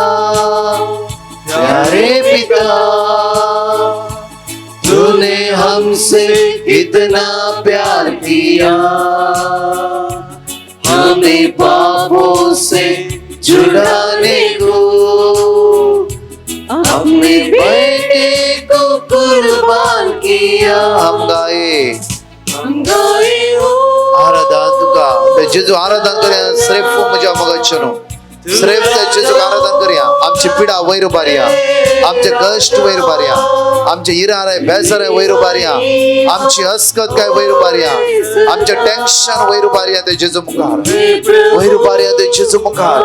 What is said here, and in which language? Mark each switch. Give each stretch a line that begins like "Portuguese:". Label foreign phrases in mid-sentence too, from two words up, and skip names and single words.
Hindi: प्यारे पिता, तूने हमसे इतना प्यार किया, हमें पापों से छुड़ाने को अपने बेटे को कुर्बान किया। हम गाए हम गाए हो
Konkani: आराधना तुका ते जेजू आराधना करूया श्रेफ म्हज्या मोगाचेनो श्रेफ ते जेजू आराधना करूया आमची पिडा वयर बारया आमचे कष्ट वयर बारया आमचे इरार आहे बेजार आहे वयर बारया आमची हसकत काय वयर बारया आमचे टेन्शन वयर बारया ते जेजू मुखार वयर बारया ते जेजू मुखार